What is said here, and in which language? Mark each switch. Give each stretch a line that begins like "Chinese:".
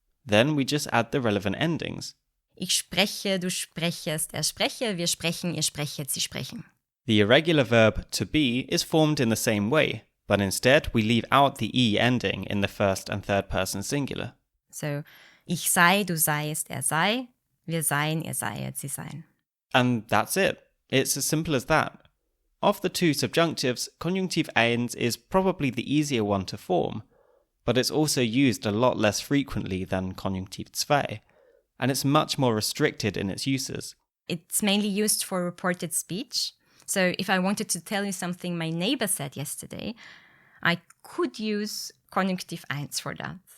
English: Then we just add the relevant endings.
German: Ich spreche, du sprechest, spreche, wir sprechen, ihr sprechet, sie sprechen.
English: The irregular verb to be is formed in the same way, but instead we leave out the e ending in the first and third person singular.
German: So, ich sei, du seiest, sei, wir seien, ihr seiet, sie seien.
English: And that's it. It's as simple as that. Of the two subjunctives, Konjunktiv 1 is probably the easier one to form, but it's also used a lot less frequently than Konjunktiv 2, and it's much more restricted in its uses. It's mainly used for reported speech. So if I wanted to tell you something my neighbor said yesterday, I could use Konjunktiv 1 for that.